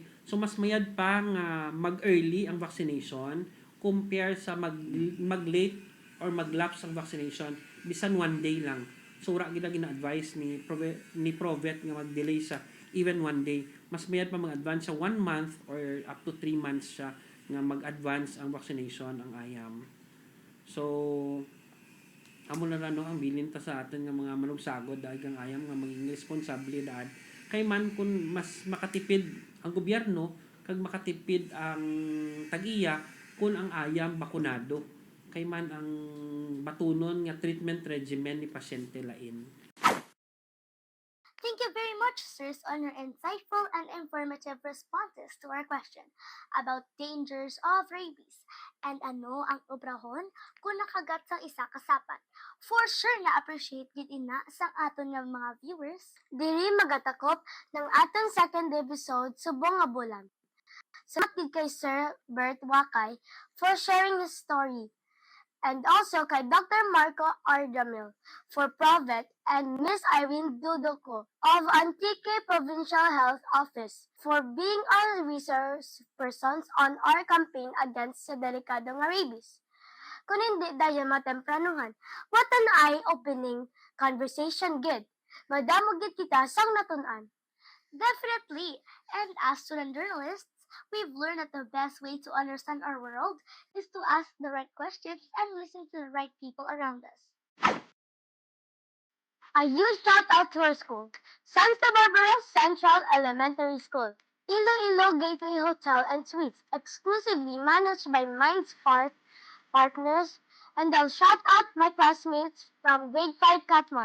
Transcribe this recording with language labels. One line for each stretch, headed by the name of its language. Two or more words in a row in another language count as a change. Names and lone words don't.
Hiligaynon: So mas mayad pa nga mag-early ang vaccination compare sa mag-late or mag-lapse ang vaccination bisan 1 day lang. So ra gid gina-advise ni Provet nga mag-delay sa even 1 day. Mas mayad pa mag-advance sa 1 month
English: or up to 3 months
Hiligaynon: siya nga mag-advance ang vaccination ang ayam. So amo na no ang bilin ta sa aton nga mga manugsagod dahil kang ayam nga maging responsibilidad kay man kun mas makatipid ang gobyerno kag makatipid ang tag-iya kun ang ayam bakunado kay man ang batunon nga treatment regimen ni pasyente lain.
English: Thank you very much, sirs, on your insightful and informative responses to our question about dangers of rabies and
Hiligaynon: ano ang obrahon kung nakagat sang isa kasapat.
English: For sure
Hiligaynon: na-appreciate gid ina sang aton nga mga viewers. Diri magatakop ng aton second episode subong nga bulan. Salamat gid kay Sir Bert Wakay
English: for sharing his story. And also kay Dr. Marco Ardamil for Provet and Miss Irene Dudoco of Antique Provincial Health Office for being our resource persons on our campaign against
Hiligaynon: sa delikado nga
English: rabies.
Hiligaynon: Kung hindi dahil matempranuhan,
English: what an eye-opening conversation gid.
Hiligaynon: Madamo gid kita sang natunan.
English: Definitely, and as student journalists, we've learned that the best way to understand our world is to ask the right questions and listen to the right people around us. A huge shout out to our school, Santa Barbara Central Elementary School, Iloilo Gateway Hotel and Suites, exclusively managed by Minds Partners And I'll shout out my classmates from grade 5 Katman.